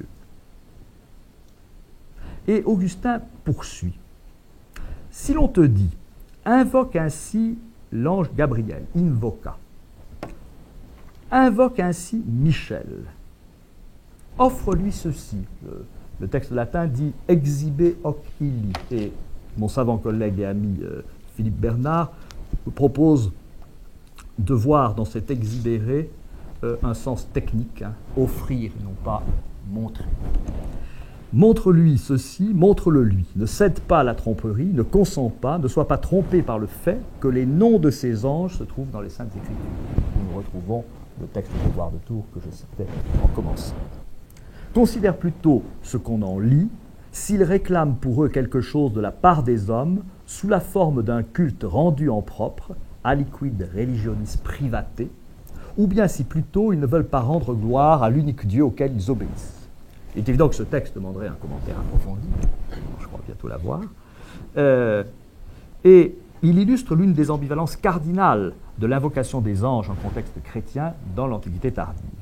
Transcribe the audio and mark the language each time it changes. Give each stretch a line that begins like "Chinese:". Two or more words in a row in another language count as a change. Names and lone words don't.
French: » Et Augustin poursuit. « Si l'on te dit, invoque ainsi l'ange Gabriel, invoca, invoque ainsi Michel, offre-lui ceci. » Le texte latin dit «
Latin: exhibe hoc illi ».
French: Et mon savant collègue et ami Philippe Bernard propose de voir dans cet exhibéré un sens technique, offrir, non pas montrer. Montre-lui ceci, montre-le lui. Ne cède pas à la tromperie, ne consent pas, ne sois pas trompé par le fait que les noms de ces anges se trouvent dans les Saintes Écritures. Nous retrouvons le texte de Grégoire de Tours que je citais en commençant. Considère plutôt ce qu'on en lit, s'ils réclament pour eux quelque chose de la part des hommes, sous la forme d'un culte rendu en propre,
Latin: aliquid religionis private,
French: ou bien si plutôt ils ne veulent pas rendre gloire à l'unique Dieu auquel ils obéissent. Il est évident que ce texte demanderait un commentaire approfondi, je crois bientôt l'avoir, et il illustre l'une des ambivalences cardinales de l'invocation des anges en contexte chrétien dans l'Antiquité tardive.